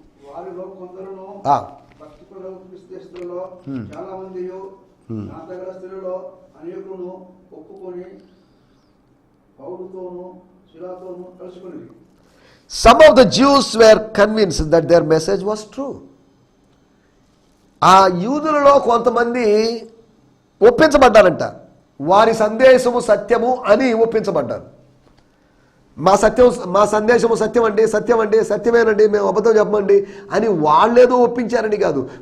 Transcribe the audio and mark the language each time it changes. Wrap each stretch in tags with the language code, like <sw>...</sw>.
<te>వారిలో కొందరును భక్తిపరులు క్రీస్తులో చాలా మంది నా దగ్గర స్త్రీలలో అనేకులను ఒప్పుకొని పౌలుతోను శిలాతోను కలుసుకుని.</te> <en>Some of the Jews were convinced that their message was true.</en> <te>ఆ యూదులలో కొంతమంది ఒప్పించబడ్డారంట, వారి సందేశము సత్యము అని ఒప్పించబడ్డారు. మా సందేశము సత్యం అండి, సత్యమేనండి, మేము అబద్ధం చెప్పమండి అని వాళ్ళేదో ఒప్పించారని కాదు.</te>